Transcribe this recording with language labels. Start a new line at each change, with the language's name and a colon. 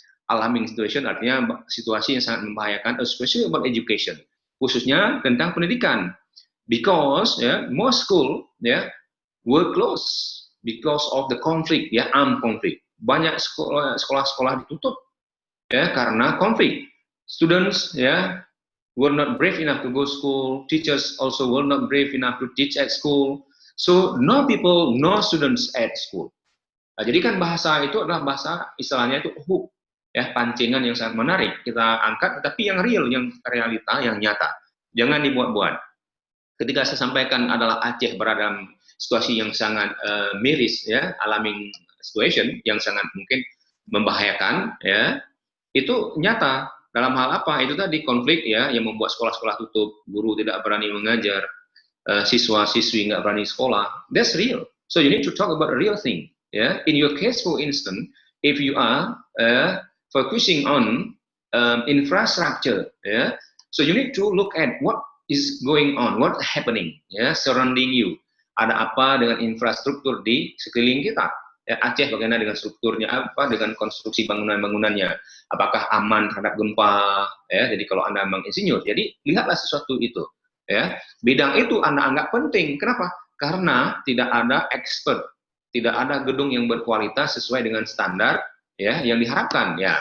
English: Alarming situation
Indonesian: artinya situasi yang sangat membahayakan,
English: especially about education,
Indonesian: khususnya tentang pendidikan,
English: because most school were closed because of the conflict, armed conflict.
Indonesian: Banyak sekolah-sekolah ditutup karena konflik.
English: Students were not brave enough to go to school. Teachers also were not brave enough to teach at school. So no people, no students at school.
Indonesian: Nah, jadi kan bahasa itu adalah bahasa istilahnya itu hook, pancingan yang sangat menarik kita angkat, tapi yang real, yang realita, yang nyata. Jangan dibuat-buat. Ketika saya sampaikan adalah Aceh berada dalam situasi yang sangat miris,
English: alarming situation
Indonesian: yang sangat mungkin membahayakan, itu nyata. Dalam hal apa? Itu tadi konflik yang membuat sekolah-sekolah tutup, guru tidak berani mengajar, siswa-siswi nggak berani sekolah.
English: That's real. So you need to talk about a real thing. In your case, for instance, if you are focusing on infrastructure, so you need to look at what is going on, what's happening, surrounding you.
Indonesian: Ada apa dengan infrastruktur di sekeliling kita? Aceh bagaimana dengan strukturnya, apa dengan konstruksi bangunan-bangunannya? Apakah aman terhadap gempa? Jadi kalau Anda memang insinyur, jadi lihatlah sesuatu itu. Bidang itu Anda anggap penting. Kenapa? Karena tidak ada expert, tidak ada gedung yang berkualitas sesuai dengan standar yang diharapkan.